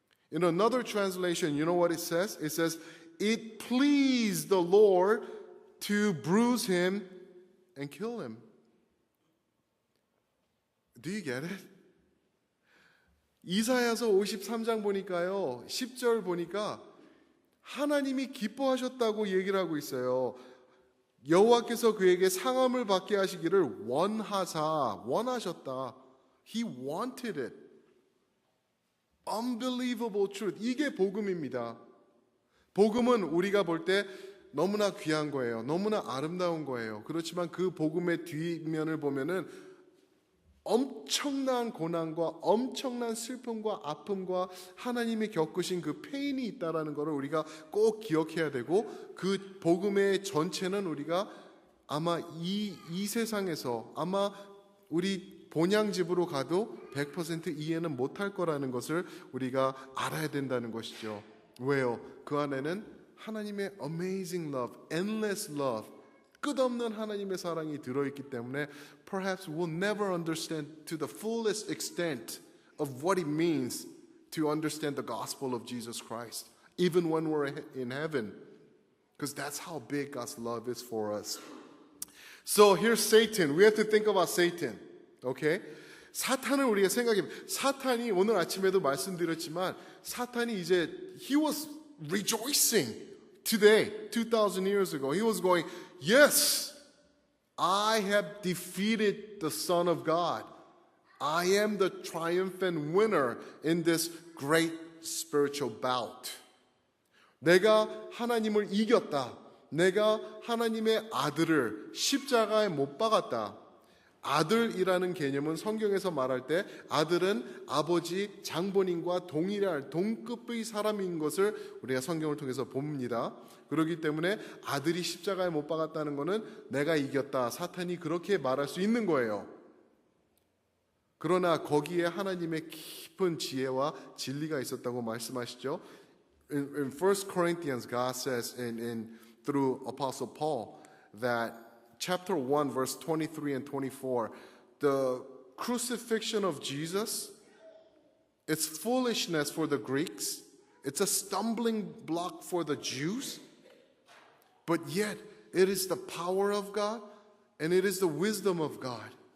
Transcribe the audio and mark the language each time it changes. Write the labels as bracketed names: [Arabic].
[English] In another translation, you know what it says? It says, it pleased the Lord to bruise him and kill him. Do you get it? [Korean] 이사야서 53장 보니까요, 10절 보니까 하나님이 기뻐하셨다고 얘기를 하고 있어요. 여호와께서 그에게 상함을 받게 하시기를 원하셨다. [English] He wanted it. Unbelievable truth. [Korean] 이게 복음입니다. 복음은 우리가 볼 때 너무나 귀한 거예요. 너무나 아름다운 거예요. 그렇지만 그 복음의 뒷면을 보면은 엄청난 고난과 엄청난 슬픔과 아픔과 하나님이 겪으신 그 페인이 있다라는 것을 우리가 꼭 기억해야 되고, 그 복음의 전체는 우리가 아마 이 세상에서 아마 우리 본향집으로 가도 100% 이해는 못할 거라는 것을 우리가 알아야 된다는 것이죠. 왜요? 그 안에는 하나님의 [English] amazing love, endless love, [Korean] 끝없는 하나님의 사랑이 들어있기 때문에 [English] perhaps we'll never understand to the fullest extent of what it means to understand the gospel of Jesus Christ, even when we're in heaven, because that's how big God's love is for us. So here's Satan. We have to think about Satan. Okay? [Korean] 사탄을 우리가 생각해. 사탄이 오늘 아침에도 말씀드렸지만 사탄이 이제 [English] he was rejoicing today, 2,000 years ago. He was going, yes, I have defeated the Son of God. I am the triumphant winner in this great spiritual bout. [Korean] 내가 하나님을 이겼다. 내가 하나님의 아들을 십자가에 못 박았다. 아들이라는 개념은 성경에서 말할 때 아들은 아버지 장본인과 동일할 동급의 사람인 것을 우리가 성경을 통해서 봅니다. 그렇기 때문에 아들이 십자가에 못 박았다는 것은 내가 이겼다. 사탄이 그렇게 말할 수 있는 거예요. 그러나 거기에 하나님의 깊은 지혜와 진리가 있었다고 말씀하시죠. [English] In 1 Corinthians, God says through Apostle Paul that chapter 1, verse 23 and 24, the crucifixion of Jesus, it's foolishness for the Greeks. It's a stumbling block for the Jews. But yet, it is the power of God and it is the wisdom of God.